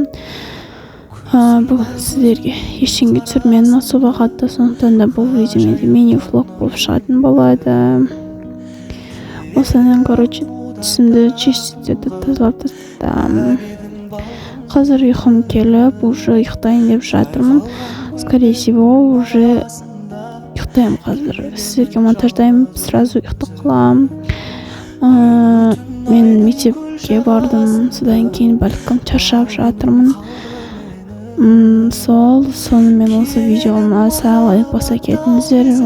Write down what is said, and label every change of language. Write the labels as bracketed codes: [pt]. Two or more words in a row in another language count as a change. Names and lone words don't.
[kk] Бүгін сіздерге ештеңе түсірмедім осы уақытта, сондықтан да бұл видео менде мини-влог болып шығатын болады. Осыдан түсімді чистить етіп тазалап тастадым. Қазір ұйқым келіп, уже ұйықтайын деп жатырмын. [ru] Скорее всего, уже [kk] ұйықтаймын қазір. Сіздерге монтаждаймын, сразу ұйықтап қаламын. Мен мектепке бардым, содан кейін бәлкім шаршап жатырмын. Сонымен осы видеома лайк баса кетіңіздер.